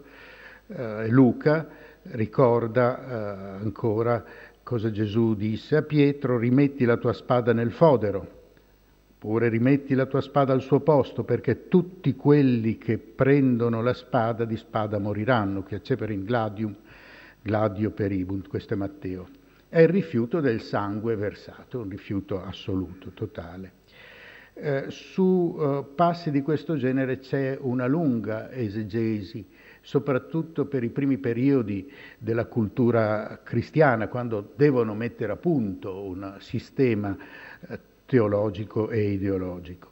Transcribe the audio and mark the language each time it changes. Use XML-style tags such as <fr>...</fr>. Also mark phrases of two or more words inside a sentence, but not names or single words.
<it>Luca ricorda ancora cosa Gesù disse a Pietro: rimetti la tua spada nel fodero, oppure rimetti la tua spada al suo posto, perché tutti quelli che prendono la spada di spada moriranno, che</it> <la>ceperin gladium, gladio peribunt,</la> <it>questo è Matteo. È il rifiuto del sangue versato, un rifiuto assoluto, totale. Su passi di questo genere c'è una lunga esegesi, soprattutto per i primi periodi della cultura cristiana, quando devono mettere a punto un sistema teologico e ideologico.</it>